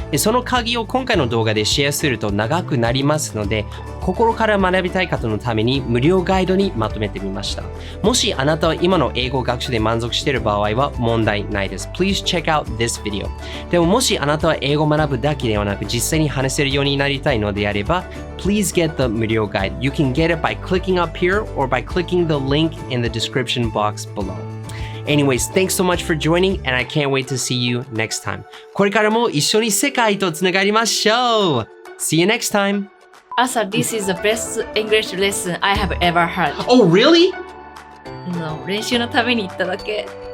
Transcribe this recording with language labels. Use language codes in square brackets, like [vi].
[ja] で、その鍵を今回の動画でシェアすると長くなりますので心から学びたい方のために無料ガイドにまとめてみました。もしあなたは今の英語学習で満足している場合は問題ないです。 [en] Please check out this video. [ja] でももしあなたは英語を学ぶだけではなく実際に話せるようになりたいのであれば [en] Please get the [ja] 無料ガイド。 [en] You can get it by clicking up here or by clicking the link in the description box below. Anyways, thanks so much for joining and I can't wait to see you next time. [ja] これからも一緒に世界とつながりましょう。 [en] See you next time. Asa, this is the best English lesson I have ever heard. Oh, really? No, [ja] 練習のために行っただけ。